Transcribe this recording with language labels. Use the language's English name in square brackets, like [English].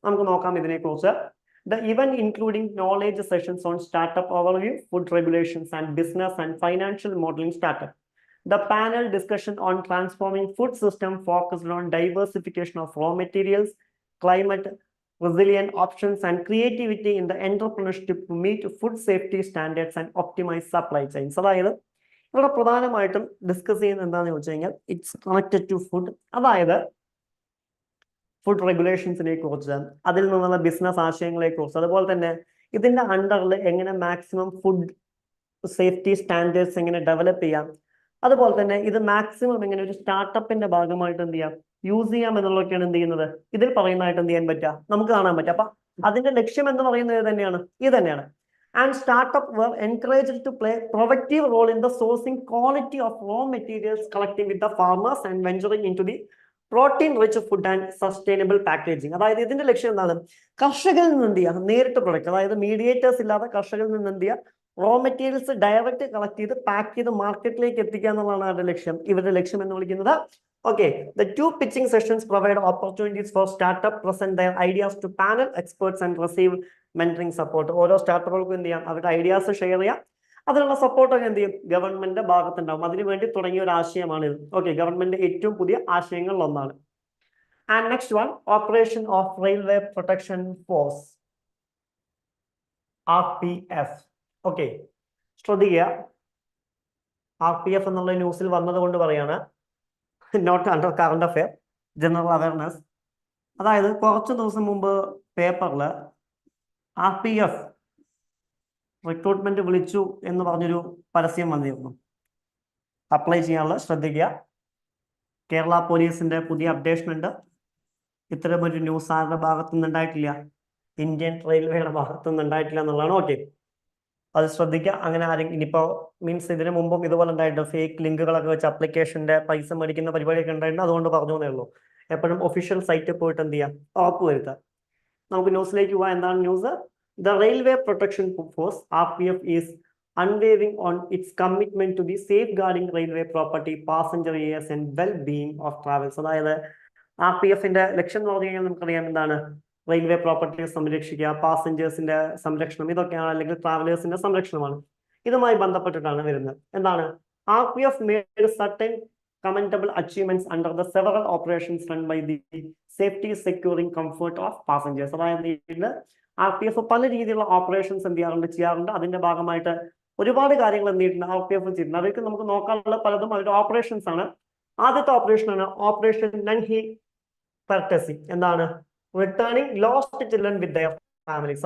[Malayalam] നമുക്ക് നോക്കാം ഇതിനെക്കുറിച്ച്. [English] The event including knowledge sessions on startup overview, food regulations and business and financial modeling startup. The panel discussion on transforming food system focused on diversification of raw materials, climate resilient options and creativity in the entrepreneurship to meet food safety standards and optimize supply chains. [Malayalam] അതായത് ഇവിടെ പ്രധാനമായിട്ടും discuss ചെയ്യുന്നത് എന്താണെന്ന് ചോദിച്ചു കഴിഞ്ഞാൽ [English] It's connected to food. [Malayalam] അതായത് food റെഗുലേഷൻസിനെ കുറിച്ച്, അതിൽ നിന്നുള്ള ബിസിനസ് ആശയങ്ങളെ കുറിച്ച്, അതുപോലെ തന്നെ ഇതിന്റെ അണ്ടറിൽ എങ്ങനെ മാക്സിമം ഫുഡ് സേഫ്റ്റി സ്റ്റാൻഡേർഡ്സ് എങ്ങനെ ഡെവലപ്പ് ചെയ്യാം, അതുപോലെ തന്നെ ഇത് മാക്സിമം എങ്ങനെ ഒരു സ്റ്റാർട്ടപ്പിന്റെ ഭാഗമായിട്ട് എന്ത് ചെയ്യാം യൂസ് ചെയ്യാം എന്നുള്ളതൊക്കെയാണ് എന്ത് ചെയ്യുന്നത് ഇതിൽ പറയുന്നതായിട്ട് എന്ത് ചെയ്യാൻ പറ്റുക നമുക്ക് കാണാൻ പറ്റുക. അപ്പൊ അതിന്റെ ലക്ഷ്യം എന്ന് പറയുന്നത് തന്നെയാണ് ഇത് തന്നെയാണ്. [English] And startup were encouraged to play proactive role in the sourcing quality of raw materials, collecting with the farmers and venturing into the protein rich food and sustainable packaging. [Malayalam] അതായത് ഇതിന്റെ ലക്ഷ്യം എന്താണ്? കർഷകരിൽ നിന്ന് എന്ത് ചെയ്യുക, നേരിട്ട് പ്രൊഡക്റ്റ്, അതായത് മീഡിയേറ്റേഴ്സ് ഇല്ലാതെ കർഷകരിൽ നിന്ന് എന്ത് ചെയ്യുക, റോ മെറ്റീരിയൽസ് ഡയറക്റ്റ് കളക്ട് ചെയ്ത് പാക്ക് ചെയ്ത് മാർക്കറ്റിലേക്ക് എത്തിക്കുക എന്നുള്ളതാണ് അവരുടെ ലക്ഷ്യം. ഇവരുടെ ലക്ഷ്യം എന്ന് വിളിക്കുന്നത്. [English] Okay, the two pitching sessions provide opportunities for startup present their ideas to panel experts and receive mentoring support. [Malayalam] ഓരോ സ്റ്റാർട്ടപ്പുകൾക്കും എന്ത് ചെയ്യാം, അവരുടെ ഐഡിയാസ് ഷെയർ ചെയ്യാം, അതിനുള്ള സപ്പോർട്ടൊക്കെ എന്ത് ചെയ്യും ഗവൺമെന്റിന്റെ ഭാഗത്തുണ്ടാവും. അതിനുവേണ്ടി തുടങ്ങിയ ഒരു ആശയമാണ് ഇത്. ഓക്കെ, ഗവൺമെന്റ് ഏറ്റവും പുതിയ ആശയങ്ങളിൽ ഒന്നാണ്. [English] And next one, operation of railway protection force, RPF. [Malayalam] Okay, ശ്രദ്ധിക്കുക, RPF എന്നുള്ള ന്യൂസിൽ വന്നത് കൊണ്ട് പറയാണ്, [English] Not under current affair, general awareness. [Malayalam] അതായത് കുറച്ച് ദിവസം മുമ്പ് പേപ്പറിൽ RPF റിക്രൂട്ട്മെന്റ് വിളിച്ചു എന്ന് പറഞ്ഞൊരു പരസ്യം വന്നിരുന്നു. അപ്ലൈ ചെയ്യാനുള്ള ശ്രദ്ധിക്കുക. കേരള പോലീസിന്റെ പുതിയ അപ്ഡേഷൻ ഉണ്ട്. ഇത്തരമൊരു ന്യൂസ് ആരുടെ ഭാഗത്തുനിന്ന് ഉണ്ടായിട്ടില്ല, ഇന്ത്യൻ റെയിൽവേയുടെ ഭാഗത്തുനിന്ന് ഉണ്ടായിട്ടില്ല എന്നുള്ളതാണ്. ഓക്കെ, അത് ശ്രദ്ധിക്കുക. അങ്ങനെ ആരെങ്കിലും ഇനിയിപ്പോ മീൻസ് ഇതിനു മുമ്പും ഇതുപോലെ ഉണ്ടായിട്ടുണ്ട്, ഫേക്ക് ലിങ്കുകളൊക്കെ വെച്ച് അപ്ലിക്കേഷന്റെ പൈസ മേടിക്കുന്ന പരിപാടിയൊക്കെ ഉണ്ടായിട്ടുണ്ട്. അതുകൊണ്ട് പറഞ്ഞു എന്നേ ഉള്ളൂ. എപ്പോഴും ഒഫീഷ്യൽ സൈറ്റിൽ പോയിട്ട് എന്ത് ചെയ്യാം, ഉറപ്പുവരുത്തുക. നമുക്ക് ന്യൂസിലേക്ക് പോവാം. എന്താണ് news? [English] The Railway Protection Force, RPF, is unwavering on its commitment to the safeguarding railway property, passenger areas and well-being of travels. [Malayalam] അതായത് RPFന്റെ ലക്ഷ്യം എന്ന് പറഞ്ഞു കഴിഞ്ഞാൽ നമുക്കറിയാം എന്താണ്, റെയിൽവേ പ്രോപ്പർട്ടി സംരക്ഷിക്കുക, പാസഞ്ചേഴ്സിന്റെ സംരക്ഷണം, ഇതൊക്കെയാണ്, അല്ലെങ്കിൽ ട്രാവലേഴ്സിന്റെ സംരക്ഷണമാണ്. ഇതുമായി ബന്ധപ്പെട്ടിട്ടാണ് വരുന്നത്. [English] എന്താണ്, RPF made certain commendable achievements under the several operations run by the safety, securing comfort of passengers. [Malayalam] അതായത് RPF പല രീതിയിലുള്ള ഓപ്പറേഷൻസ് എന്ത് ചെയ്യാറുണ്ട്. അതിന്റെ ഭാഗമായിട്ട് ഒരുപാട് കാര്യങ്ങൾ എന്ത് ചെയ്തിട്ടുണ്ട്, RPF ചെയ്തിട്ടുണ്ട്. അതൊക്കെ നമുക്ക് നോക്കാനുള്ള പലതും അവരുടെ ഓപ്പറേഷൻസ് ആണ്. ആദ്യത്തെ ഓപ്പറേഷനാണ് ഓപ്പറേഷൻ നൻഹി പെർട്ടസി. [English] എന്താണ്, returning lost children with their families.